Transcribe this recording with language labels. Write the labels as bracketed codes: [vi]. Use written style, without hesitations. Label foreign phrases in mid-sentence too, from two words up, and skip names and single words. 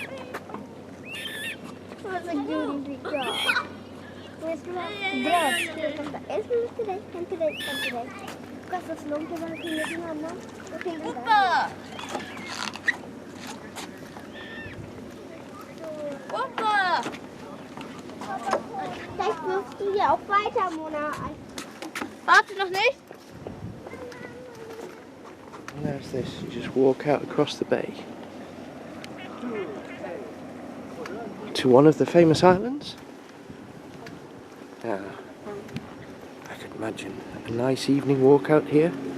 [sv] Hon är så gullig. Ja. Och jag ska vara brödskruv. En till dig, en till dig, en till dig. Kasta så långt jag bara kunde till mamma. Och till den där. Oppa! [de] Vielleicht wirfst du hier auch weiter, Mona. Warte noch nicht. [en] And there's this, you just walk out across the bay to one of the famous islands. I could imagine a nice evening walk out here.